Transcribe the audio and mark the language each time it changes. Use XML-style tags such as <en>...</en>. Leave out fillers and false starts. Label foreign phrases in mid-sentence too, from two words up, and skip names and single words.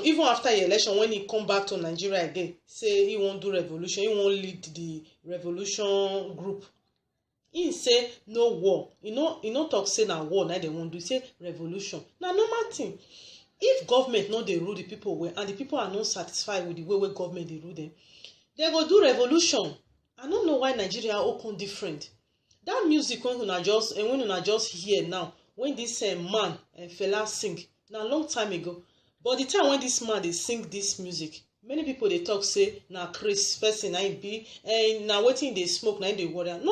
<pcm>Even after the election, when he come back to Nigeria again, say he won't do revolution. He won't lead the revolution group. He say no war. You know talk say na war. Now they won't do. Say revolution. Now normal thing. if government no dey rule the people well and the people are not satisfied with the way government dey rule them, they go do revolution. I no know why Nigeria open different. That music when una just hear now, when this man Fela sing, na long time ago. But the time when this man dey sing this music, many people dey talk say na Chris person na im be, na wetin dey smoke na im dey worry am.</pcm>